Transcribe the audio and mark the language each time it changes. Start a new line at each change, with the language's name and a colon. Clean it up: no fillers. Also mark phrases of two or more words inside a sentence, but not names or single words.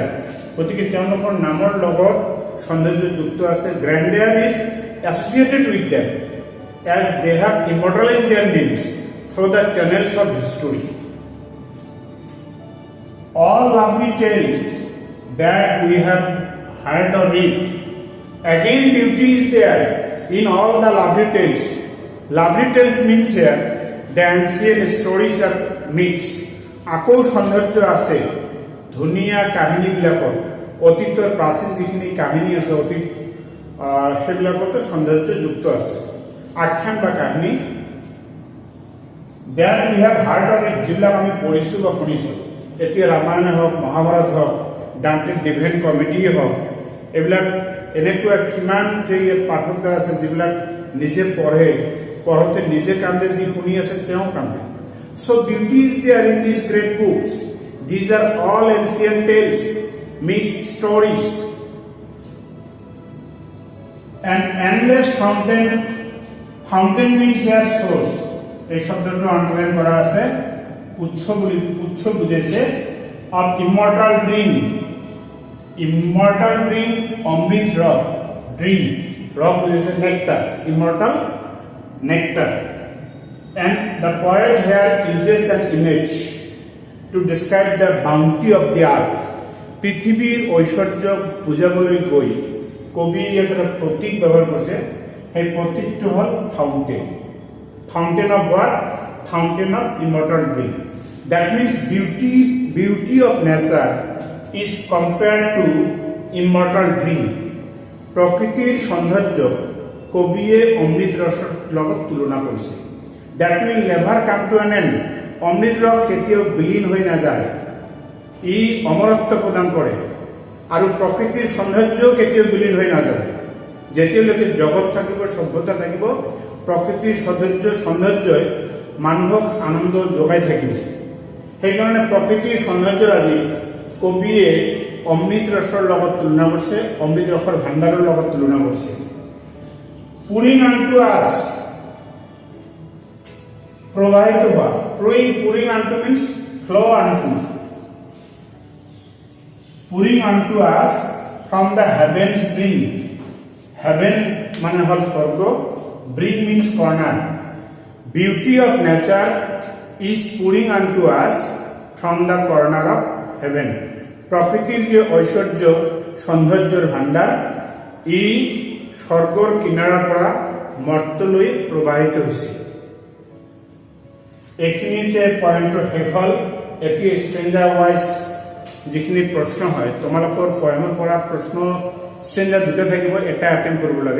Assamese: গতিকে তেওঁলোকৰ নামৰ লগত সৌন্দৰ্য যুক্ত আছে।
English: grandeur is associated with them as they have immortalized their names through the channels of history. All lovely tales that we have heard or read, again beauty is there in all the lovely tales. Lovely tales means here the ancient stories of myths.
Assamese: আকৌ সৌন্দৰ্য আছে ধুনীয়া কাহিনীবিলাকত, অতীতৰ প্ৰাচীন যিখিনি কাহিনী আছে, অতীত সেইবিলাকতো সৌন্দৰ্য যুক্ত আছে। আখ্যান বা কাহিনী
English: there we have heard of it,
Assamese: যিবিলাক আমি পঢ়িছোঁ বা শুনিছোঁ। এতিয়া ৰামায়ণে হওক, মহাভাৰত হওক, ডাণ্টে ডিভাইন কমেডিয়ে হওক, এইবিলাক এনেকুৱা কিমান যে ইয়াত পাঠক আছে যিবিলাক নিজে পঢ়ে, পঢ়োঁতে নিজে কান্দে, যি শুনি আছে তেওঁ কান্দে।
English: so beauty is there in these great books. these are all ancient tales, myths, stories, and endless fountain. fountain means here source.
Assamese: এই শব্দটো আণ্ডাৰলাইন কৰা আছে। উৎস বুজাইছে।
English: of immortal drink, immortal drink,
Assamese: অমৃত ৰস,
English: ড্ৰিম,
Assamese: ৰস বুজাইছে
English: nectar, immortal nectar. And the poet here uses an image to describe the bounty of the earth.
Assamese: পৃথিৱীৰ ঐশ্বৰ্য বুজাবলৈ গৈ কবি ইয়াত এটা প্ৰতীক ব্যৱহাৰ কৰিছে। সেই প্ৰতীকটো হ'ল ফাউণ্টেন।
English: fountain of what? Fountain of immortal drink. That means beauty of nature is compared to immortal drink.
Assamese: প্ৰকৃতিৰ সৌন্দৰ্য কবিয়ে অমৃত ৰসৰ লগত তুলনা কৰিছে।
English: That will never come to an end.
Assamese: অমৃত ৰস কেতিয়াও বিলীন হৈ নাযায়, ই অমৰত্ব প্ৰদান কৰে। আৰু প্ৰকৃতিৰ সৌন্দৰ্যও কেতিয়াও বিলীন হৈ নাযায়। যেতিয়ালৈকে জগত থাকিব, সভ্যতা থাকিব, প্ৰকৃতিৰ সৌন্দৰ্যই মানুহক আনন্দ যোগাই থাকিব। সেইকাৰণে প্ৰকৃতিৰ সৌন্দৰ্যৰ আজি কবিয়ে অমৃত ৰসৰ লগত তুলনা কৰিছে, অমৃত ৰসৰ ভাণ্ডাৰৰ লগত তুলনা কৰিছে।
English: Pouring unto us,
Bangla: প্রবাহিত হওয়া।
English: Pouring unto means flow unto. Pouring unto us from the heavens bring. Heaven
Bangla: মানে হল স্বর্গ,
English: bring means corner. Beauty of nature is pouring unto us from the corner of heaven.
Assamese: প্ৰকৃতিৰ যে ঐশ্বৰ্য সৌন্দৰ্যৰ ভাণ্ডাৰ ই স্বৰ্গৰ কিনাৰৰ পৰা মৰ্তলৈ প্ৰবাহিত হৈছে। এইখিনিতে পয়েন্টৰ শেষ হ'ল। এতিয়া
English: stanza wise
Assamese: যিখিনি প্ৰশ্ন হয়, তোমালোকৰ পয়েমৰ পৰা প্ৰশ্ন ষ্ট্ৰেঞ্জাৰ দুটা থাকিব, এটা এটেম্প কৰিব লাগে।